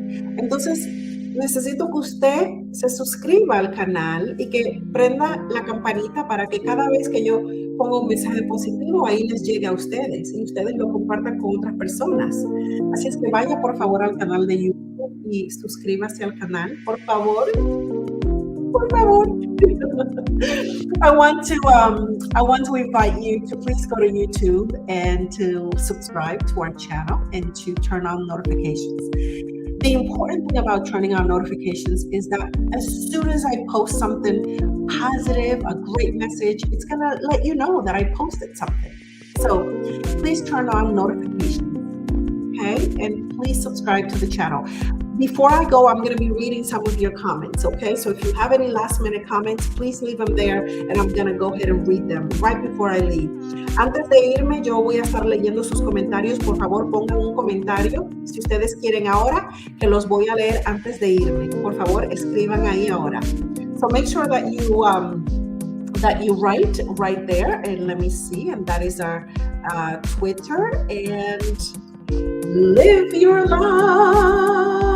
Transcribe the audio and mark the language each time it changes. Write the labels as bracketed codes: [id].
[es] Entonces, necesito que usted se suscriba al canal y que prenda la campanita para que cada vez que yo ponga un mensaje positivo, ahí les llegue a ustedes y ustedes lo compartan con otras personas. Así es que vaya por favor al canal de YouTube y suscríbase al canal, por favor. Por favor. [en] I want to invite you to please go to YouTube and to subscribe to our channel and to turn on notifications. The important thing about turning on notifications is that as soon as I post something positive, a great message, it's going to let you know that I posted something. So please turn on notifications, okay? And please subscribe to the channel. Before I go, I'm going to be reading some of your comments, okay? So if you have any last-minute comments, please leave them there, and I'm going to go ahead and read them right before I leave. [es] Antes de irme, yo voy a estar leyendo sus comentarios. Por favor, pongan un comentario, si ustedes quieren ahora, que los voy a leer antes de irme. Por favor, escriban ahí ahora. [en] So make sure that you write right there, and let me see, and that is our Twitter, and live your life.